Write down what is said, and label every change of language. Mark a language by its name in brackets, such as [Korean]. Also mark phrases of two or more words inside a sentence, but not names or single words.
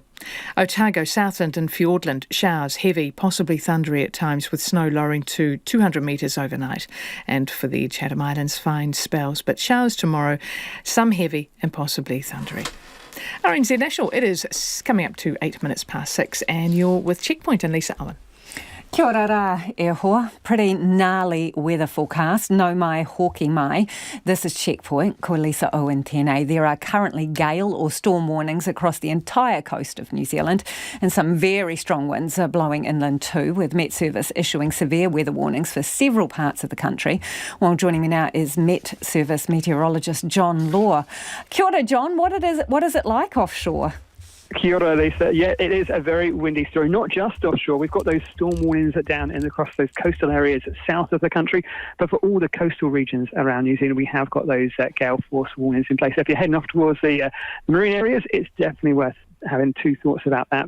[English] Otago, Southland and Fiordland, showers heavy, possibly thundery at times with snow lowering to 200 metres overnight. And for the Chatham Islands, fine spells, but showers tomorrow, some heavy and possibly thundery. RNZ National, it is coming up to 8 minutes past 6 and you're with Checkpoint and Lisa Owen. [Māori] Kia ora rā, e hoa. [English] Pretty gnarly weather forecast. [Māori] No mai, hoki mai. [English] This is Checkpoint. [Māori] Ko Lisa Owen tēnei. [English] There are currently gale or storm warnings across the entire coast of New Zealand, and some very strong winds are blowing inland too, with Met Service issuing severe weather warnings for several parts of the country. Well, joining me now is Met Service meteorologist John Law. [Māori] Kia ora, John. [English] What is it like offshore? [Māori] Kia ora, Lisa. [English] Yeah, it is a very windy story, not just offshore. We've got those storm warnings down and across those coastal areas south of the country, but for all the coastal regions around New Zealand, we have got those gale force warnings in place. So if you're heading off towards the marine areas, it's definitely worth having two thoughts about that.